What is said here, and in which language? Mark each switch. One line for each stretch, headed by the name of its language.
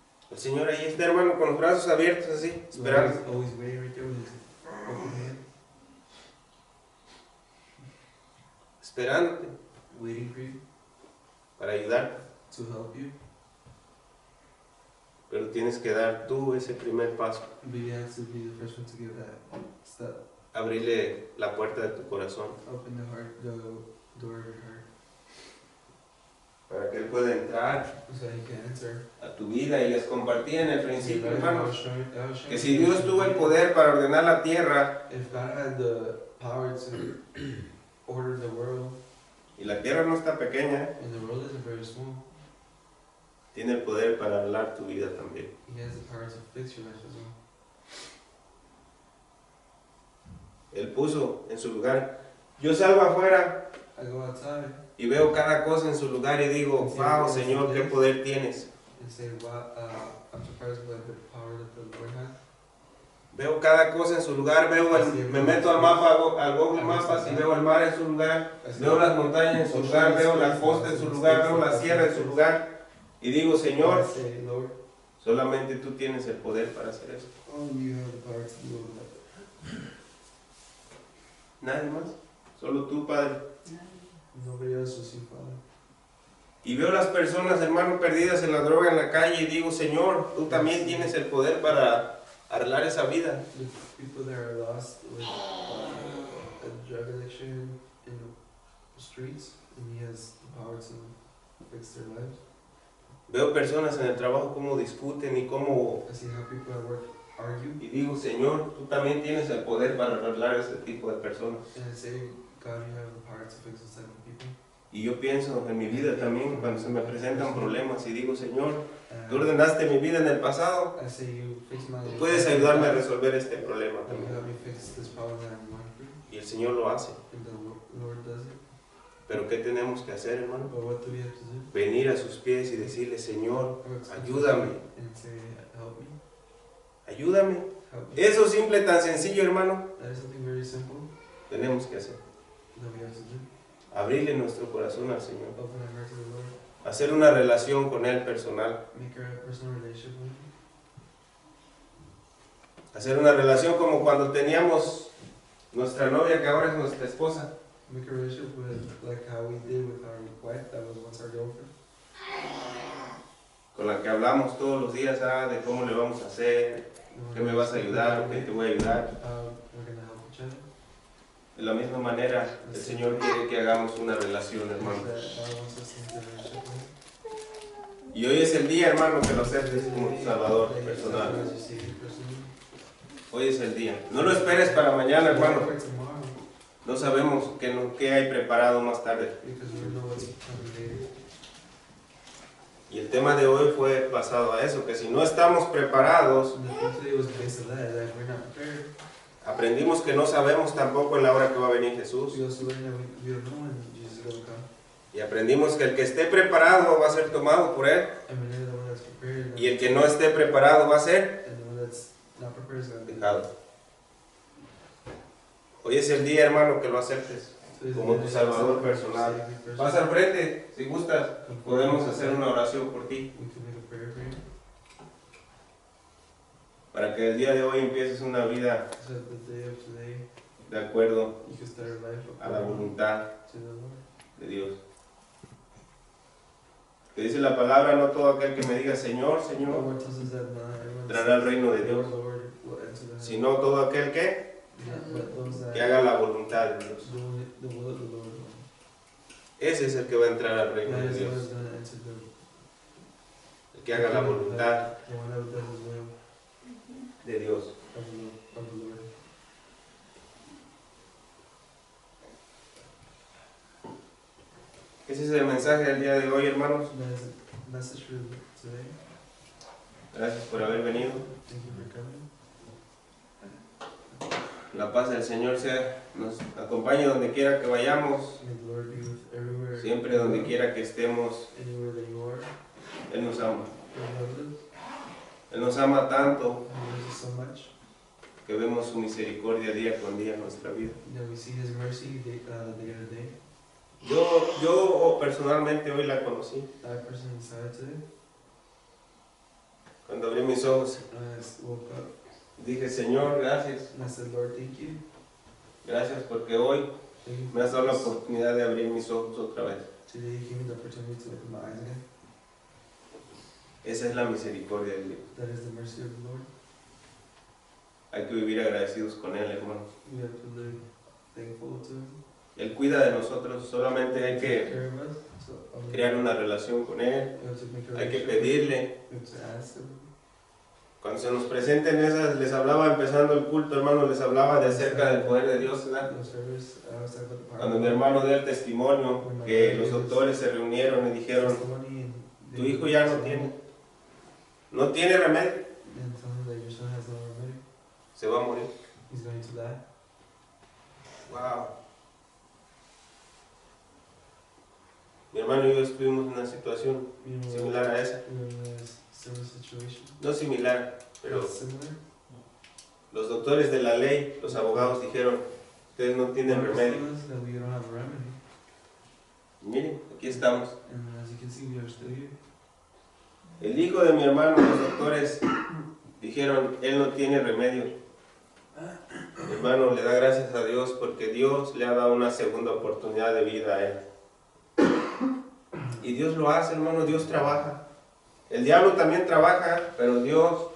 Spanish: El Señor ahí está, hermano, con los brazos abiertos así,
English: Lord
Spanish: esperando.
English: is always waiting right there with His open hand,
Spanish: Esperándote
English: waiting for you,
Spanish: para ayudarte.
English: to help you.
Spanish: Pero tienes que dar tú ese primer paso,
English: But you have to be the first one to give that step.
Spanish: abrirle la puerta de tu corazón
English: Open the heart, the door of your heart,
Spanish: para que Él pueda entrar
English: so that He can enter.
Spanish: a tu vida. Y les compartí en el principio,
English: I
Spanish: hermano,
English: was showing
Spanish: que si Dios tuvo el poder para ordenar la tierra,
English: if God had the power to order the world,
Spanish: y la tierra no está pequeña,
English: and the world isn't very small,
Spanish: tiene el poder para arreglar tu vida también.
English: He has the power to fix your life as well.
Spanish: Él puso en su lugar. Yo salgo afuera
English: I go outside
Spanish: y veo cada cosa en su lugar y digo, wow, Señor, qué poder tienes.
English: and say, wow, I'm surprised by the power that the Lord has.
Spanish: Veo cada cosa en su lugar, me meto al mapa, al Google Maps y veo el mar en su lugar, veo las montañas en su lugar, veo la costa en su lugar, veo la sierra en su lugar y digo, Señor,
English: I say, Lord,
Spanish: solamente tú tienes el poder para hacer eso.
English: only you have the power to do that.
Spanish: Nadie más, solo tú, Padre.
English: Nobody else will see, Father.
Spanish: Y veo las personas, hermano, perdidas en la droga en la calle y digo, Señor, tú también tienes el poder para arreglar esa vida.
English: The people that are lost with a drug addiction in the streets, and He has the power to fix their lives.
Spanish: Veo personas en el trabajo cómo discuten y cómo...
English: I see how people at work argue,
Spanish: Y digo, Señor, tú también tienes el poder para arreglar ese tipo de personas.
English: and I say, God, you have the power to fix those type of people.
Spanish: Y yo pienso en mi vida también, cuando se me presentan problemas, y digo, Señor, tú
English: And
Spanish: ordenaste mi vida en el pasado,
English: I say, you fix my
Spanish: tú puedes ayudarme a resolver este problema
English: and you
Spanish: también.
English: help me fix this problem that I'm going through.
Spanish: Y el Señor lo hace.
English: And the Lord does it.
Spanish: Pero ¿qué tenemos que hacer, hermano?
English: But what do we have to do?
Spanish: Venir a sus pies y decirle, Señor,
English: We have to
Spanish: ayúdame,
English: and say, help me,
Spanish: ayúdame.
English: help me.
Spanish: Eso simple, tan sencillo, hermano,
English: That is something very simple
Spanish: tenemos que hacer.
English: that we have to do.
Spanish: Abrirle nuestro corazón al Señor.
English: Open our heart to the Lord.
Spanish: Hacer una relación con Él personal.
English: Make our personal relationship with Him.
Spanish: Hacer una relación como cuando teníamos nuestra novia, que ahora es nuestra esposa.
English: Make a relationship with, like how we did with our wife that was once our girlfriend.
Spanish: Con la que hablamos todos los días, de cómo le vamos a hacer, qué me vas a ayudar, qué te voy a ayudar.
English: We're gonna help each other.
Spanish: De la misma manera, el Señor quiere que hagamos una relación, hermano.
English: That God wants us to make a relationship with Him.
Spanish: Y hoy es el día, hermano, que lo aceptes como tu Salvador
English: That you
Spanish: personal.
English: accept Him as your Savior personally.
Spanish: Hoy es el día. No lo esperes para mañana, hermano.
English: For tomorrow,
Spanish: No sabemos qué hay preparado más tarde.
English: because we don't know what's coming later.
Spanish: Y el tema de hoy fue basado a eso, que si no estamos preparados,
English: And the thing today was based on that if we're not prepared,
Spanish: aprendimos que no sabemos tampoco en la hora que va a venir Jesús.
English: we also learn that we don't know when Jesus is gonna come.
Spanish: Y aprendimos que el que esté preparado va a ser tomado por Él.
English: And we know the one that's prepared,
Spanish: Y el que no esté preparado va a ser
English: and the one that's not prepared is gonna be
Spanish: dejado. Hoy es el día, hermano, que lo aceptes como tu Salvador personal. Pasa al frente, si gustas, podemos hacer una oración por ti,
English: We can make a prayer for you.
Spanish: para que el día de hoy empieces una vida
English: So that the day of today,
Spanish: de acuerdo
English: you can start a life
Spanish: a la
English: according
Spanish: voluntad
English: to the Lord.
Spanish: de Dios. Que dice la palabra, no todo aquel que me diga Señor,
English: The
Spanish: Señor,
English: Lord tells us that not everyone
Spanish: entrará al reino de
English: says,
Spanish: Dios,
English: Lord will enter the heaven.
Spanish: sino todo aquel
English: But those that
Spanish: que haga la voluntad de Dios.
English: do the will of the Lord.
Spanish: Ese es el que va a entrar al reino
English: That
Spanish: de
English: is the one
Spanish: Dios,
English: who's gonna enter
Spanish: el que haga la voluntad
English: the one that does His will
Spanish: de Dios.
English: of the Lord.
Spanish: Ese es el mensaje del día de hoy, hermanos.
English: That is the message for today.
Spanish: Gracias por haber venido.
English: Thank you for coming.
Spanish: La paz del Señor nos acompañe donde quiera que vayamos,
English: May the Lord be with everywhere.
Spanish: siempre donde quiera que estemos.
English: Anywhere that you are.
Spanish: Él nos ama.
English: God loves us.
Spanish: Él nos ama tanto
English: He loves us so much
Spanish: que vemos su misericordia día con día en nuestra vida.
English: that we see His mercy day to day.
Spanish: Yo personalmente hoy la conocí.
English: I personally saw it today.
Spanish: Cuando abrí mis ojos,
English: I woke up
Spanish: dije, Señor, gracias.
English: and I said, Lord, thank you.
Spanish: Gracias porque hoy
English: Thank you
Spanish: me has dado la
English: for this.
Spanish: oportunidad de abrir mis ojos otra vez.
English: Today you gave me the opportunity to open my eyes again.
Spanish: Esa es la misericordia de Dios.
English: That is the mercy of the Lord.
Spanish: Hay que vivir agradecidos con Él, hermano.
English: We have to live thankful to Him.
Spanish: Él cuida de nosotros, solamente hay
English: Take
Spanish: que
English: care of us. So,
Spanish: crear una relación con Él.
English: we have to make a
Spanish: Hay que
English: relationship.
Spanish: pedirle.
English: We have to ask Him.
Spanish: Cuando se nos presenten esas, les hablaba empezando el culto, hermano, les hablaba de acerca del poder de Dios, ¿verdad?
English: No service, I was talking about the power
Spanish: Cuando
English: of
Spanish: mi
English: God.
Spanish: hermano dio el testimonio, que los doctores se reunieron y dijeron,
English: Testimony and
Spanish: tu hijo ya no tiene remedio,
English: And tell him that your son has no remedy.
Spanish: se va a morir.
English: He's going to die. Wow.
Spanish: Mi hermano y yo estuvimos en una situación
English: You know,
Spanish: similar a esa.
English: we were in a similar situation.
Spanish: No similar, pero
English: Similar.
Spanish: los doctores de la ley, los abogados dijeron, ustedes no tienen
English: Doctors
Spanish: remedio.
English: told us that we don't have a remedy.
Spanish: Miren, aquí estamos.
English: And as you can see, we are still here.
Spanish: El hijo de mi hermano, los doctores dijeron, él no tiene remedio. Mi hermano le da gracias a Dios porque Dios le ha dado una segunda oportunidad de vida a él. Y Dios lo hace, hermano, Dios trabaja. El diablo también trabaja, pero Dios